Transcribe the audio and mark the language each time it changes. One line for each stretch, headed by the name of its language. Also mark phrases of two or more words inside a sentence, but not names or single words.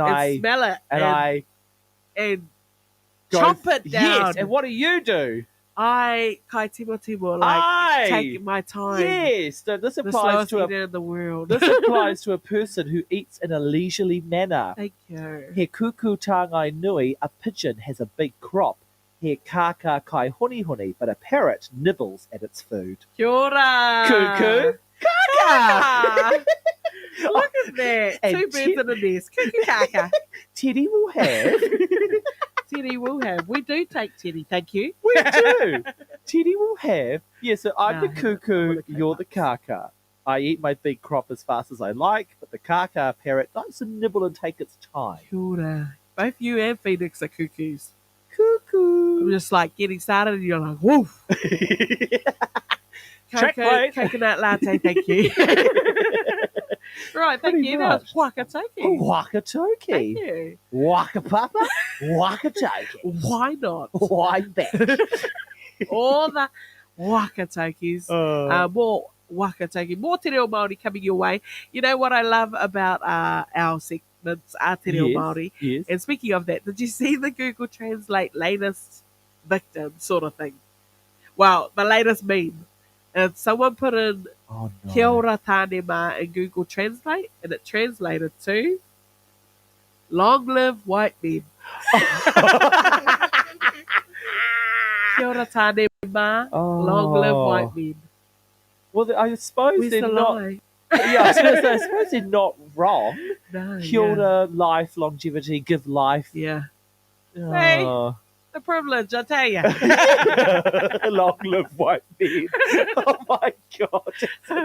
English: I smell it and and go, chomp it down. Yes, and what do you do? I
Māori: kai timo,
English: like Aye. take my time. Yes, so this The applies slowest to eater in the world. this applies to a person who eats in a leisurely manner. Thank you.
Māori: He kuku tāngai nui,
English: a pigeon has a big crop.
Māori: He kaka kai honi honi,
English: but a parrot nibbles at its food.
Māori: Kia ora.
English: Cuckoo. Kaka. Look at that. And Two birds in a nest. Cuckoo kaka. Teddy will have. Teddy will have. We do take Teddy, thank you. We do. Teddy will have. Yeah, so I'm the No, cuckoo, you're the kaka. I eat my big crop as fast as I like, but the kaka parrot likes to nibble and take its time.
Māori: Kia ora.
English: Both you and Phoenix are cuckoos. Cuckoo. I'm just like getting started and you're like, woof. Checkmate. Coconut latte, thank you. Right, thank Pretty you. That was much. Wakatoki. Wakatoki. Thank you. Waka papa. Wakatoki. Why not? Why back? All the Wakatokis. More Wakatoki, more
Māori: Te Reo Māori
English: coming your way. You know what I love about our segments,
Māori: Te Reo Māori?
English: Yes. And speaking of that, did you see the Google Translate latest victim sort of thing? Well, the latest meme. And someone put in Oh, no.
Māori: Kia ora tāne mā
English: in Google Translate, and it translated to long live white men.
Māori: Kia ora tāne mā,
English: long live white men. Well, I suppose Where's they're the not. lie? Yeah, I was gonna say, I suppose they're not wrong. No,
Māori: Kia ora,
English: life, longevity, give life. Yeah. Hey. Oh. The privilege, I tell you. Long live white men. Oh my god.